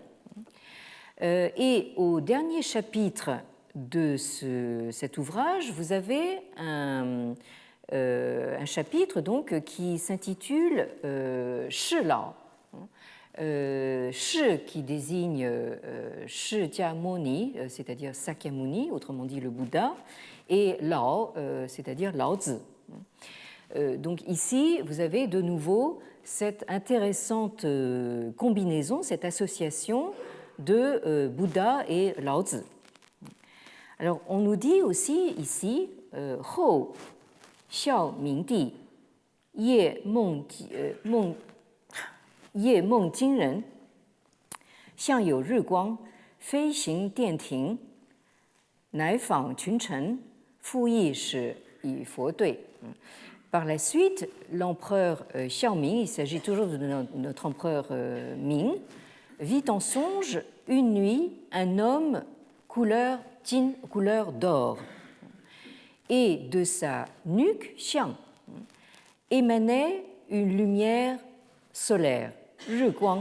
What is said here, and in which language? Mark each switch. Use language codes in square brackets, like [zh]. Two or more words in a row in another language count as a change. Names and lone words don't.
[fr] Et au dernier chapitre de cet ouvrage, vous avez un chapitre donc, qui s'intitule Shi Lao. Shi qui désigne 释迦牟尼, c'est-à-dire Sakyamuni, autrement dit le Bouddha, et Lao, c'est-à-dire Lao Tzu. Donc ici, vous avez de nouveau cette intéressante combinaison, cette association de Bouddha et Lao Tzu. Alors, on nous dit aussi ici [zh] 后孝明帝夜梦金人项有日光飞行殿庭乃访群臣傅毅始以佛对. [fr] Par la suite, l'empereur Xiao Ming, il s'agit toujours de notre empereur Ming, vit en songe une nuit un homme couleur tin, couleur d'or, et de sa nuque, xiang, émanait une lumière solaire, [zh] 日光.